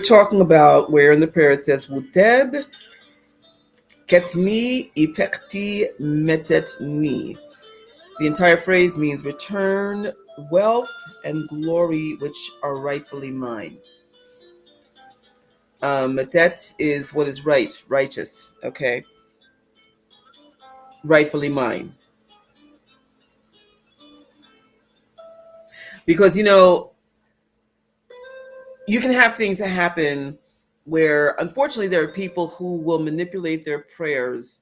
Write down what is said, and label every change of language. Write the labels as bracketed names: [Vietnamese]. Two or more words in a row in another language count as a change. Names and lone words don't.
[English] talking about where in the prayer it says, Wuteb ketni ipekti metetni. The entire phrase means return wealth and glory which are rightfully mine. Metet is what is right, righteous, okay? Rightfully mine. Because, you can have things that happen where, unfortunately, there are people who will manipulate their prayers.